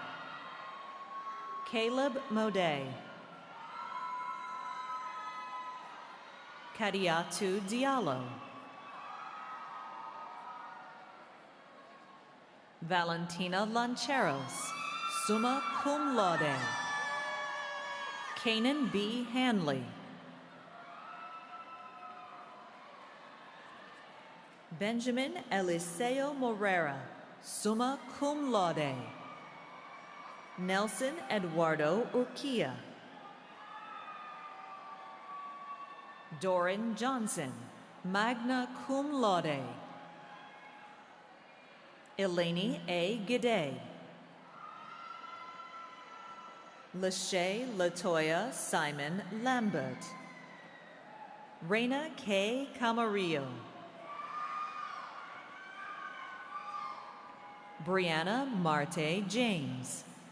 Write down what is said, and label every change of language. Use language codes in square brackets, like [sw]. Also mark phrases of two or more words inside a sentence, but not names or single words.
[en] Caleb Modet. Kadiatu Diallo. Valentina Lancheros, [la] summa cum laude. [en] Kanan B. Hanley. Benjamin Eliseo Morera, [la] summa cum laude. [en] Nelson Eduardo Urquia. Doran Johnson, [la] magna cum laude. [en] Eleni A. Gide. Lachey Latoya Simon Lambert. Reina K. Camarillo. Brianna Marte James.